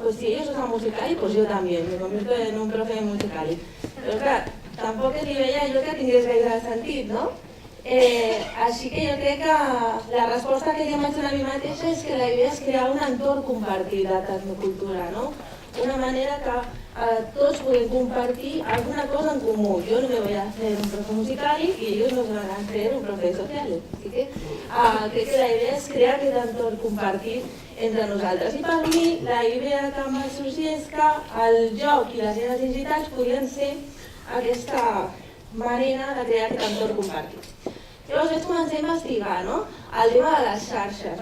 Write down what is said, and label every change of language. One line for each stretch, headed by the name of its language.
Spanish: Pues si ellos usan Musical.ly, pues yo también, me convierto en un profe de Musical.ly.
Catalan: Però clar, tampoc li veia jo que tingués gaire sentit, no? Així que jo crec que la resposta que jo m'haig donat a mi mateixa és que la idea és crear un entorn compartit de tecnocultura, no? Una manera que tots podem compartir alguna cosa en comú.
Spanish: Yo no me voy a hacer un profe Musical.ly y ellos no se van a hacer un profe de sociales. Así que
Catalan: crec que la idea és crear aquest entorn compartit entre nosaltres. I per mi la idea que em va sorgir és que el joc i les eines digitals podien ser aquesta manera de crear aquest entorn compartit. Llavors vaig començar a investigar el tema de les xarxes.